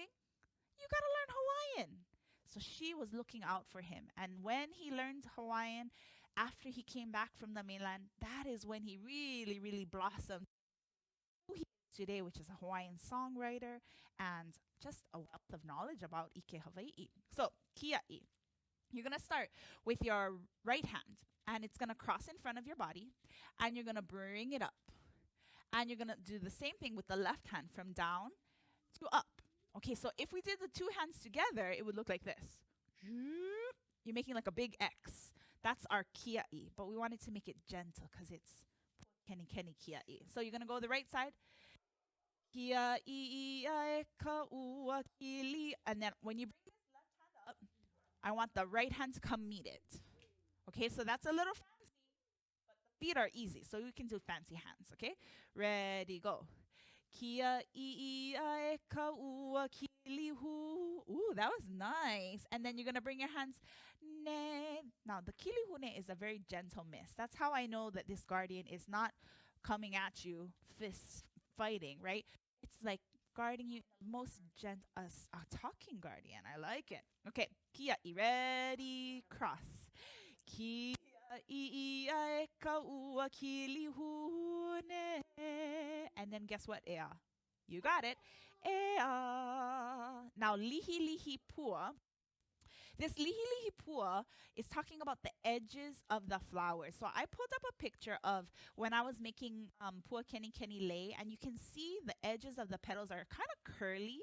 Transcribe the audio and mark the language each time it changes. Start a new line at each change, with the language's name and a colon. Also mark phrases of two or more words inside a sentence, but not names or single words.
English: You gotta learn Hawaiian. So she was looking out for him. And when he learned Hawaiian, after he came back from the mainland, that is when he really, really blossomed who he is today, which is a Hawaiian songwriter and just a wealth of knowledge about
Hawaiian: Ike Hawaii.
English: So, kiaʻi. You're going to start with your right hand, and it's going to cross in front of your body, and you're going to bring it up. And you're going to do the same thing with the left hand from down to up. Okay, so if we did the two hands together, it would look like this. You're making like a big X. That's our kiaʻi, but we wanted to make it gentle because it's
Hawaiian: Pua Kenikeni kiaʻi.
English: So you're going to go the right side.
Hawaiian: Kiaʻi iae ka ua kili.
English: And then when you bring this left hand up, I want the right hand to come meet it. Okay, so that's a little fancy, but the feet are easy, so you can do fancy hands, okay? Ready, go.
Hawaiian: Kia iae ka ua kili hu.
English: Ooh, that was nice. And then you're going to bring your hands. Ne. Now, the
Hawaiian: kili hune
English: is a very gentle miss. That's how I know that this guardian is not coming at you, fists fighting, right? It's like guarding you in the most gentle, a talking guardian. I like it. Okay, kia ready, cross.
Hawaiian: Kia iae ka ua kili hune.
English: And then guess what, ea? You got it. Ea. Now,
Hawaiian: lihi lihi pua.
English: This
Hawaiian: lihi lihi pua
English: is talking about the edges of the flowers. So I pulled up a picture of when I was making
Hawaiian: Pua Kenikeni
English: lei, and you can see the edges of the petals are kind of curly.